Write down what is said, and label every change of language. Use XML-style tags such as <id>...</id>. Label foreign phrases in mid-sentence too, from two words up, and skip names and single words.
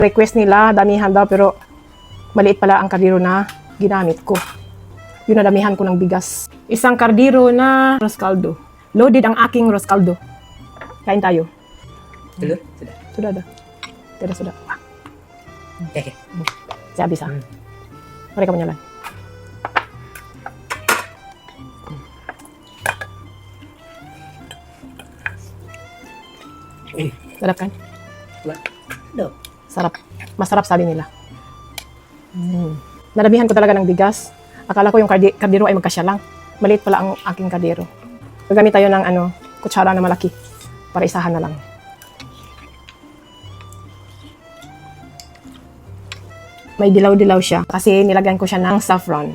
<tl>Request nila, damihan daw, pero maliit pala ang kardiro na ginamit ko. Yun na damihan ko ng bigas. Isang kardiro na roscaldo. Loaded ang aking roscaldo. Kain tayo.</tl> <id>Dulu? Sudah. Sudah dah. Tidak sudah. Oke. Saya bisa. Mari kamu nyalain. Sarap kan? Loh.</id> <tl>Sarap. Masarap sabi nila. Nadamihan ko talaga ng bigas. Akala ko yung kardiro ay magkasya lang. Maliit pala ang aking kardiro. Gagamit tayo ng kutsara na malaki para isahan na lang. May dilaw-dilaw siya kasi nilagyan ko siya ng saffron.</tl>